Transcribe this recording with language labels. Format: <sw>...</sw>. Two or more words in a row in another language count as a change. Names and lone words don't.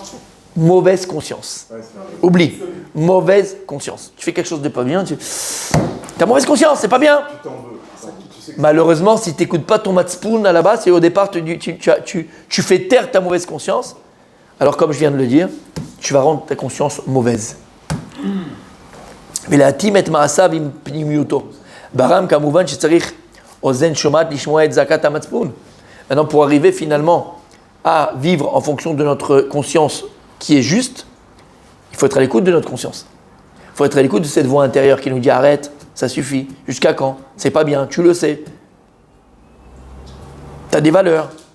<fr>Mauvaise conscience. Oublie. Mauvaise conscience. Tu fais quelque chose de pas bien, t'as mauvaise conscience, c'est pas bien. Malheureusement, si tu n'écoutes pas ton matzpoun à la base, et au départ, tu fais taire ta mauvaise conscience, alors comme je viens de le dire, tu vas rendre ta conscience mauvaise.</fr> <he>ולהתאים את מעשיו עם פנימיותו. ברם כמובן שצריך אוזן שומעת לשמוע את זעקת המצפון.</he> <fr>Maintenant, pour arriver finalement à vivre en fonction de notre conscience qui est juste, il faut être à l'écoute de notre conscience. Il faut être à l'écoute de cette voix intérieure qui nous dit arrête, ça suffit. Jusqu'à quand? C'est pas bien, tu le sais. Tu as des valeurs.</fr>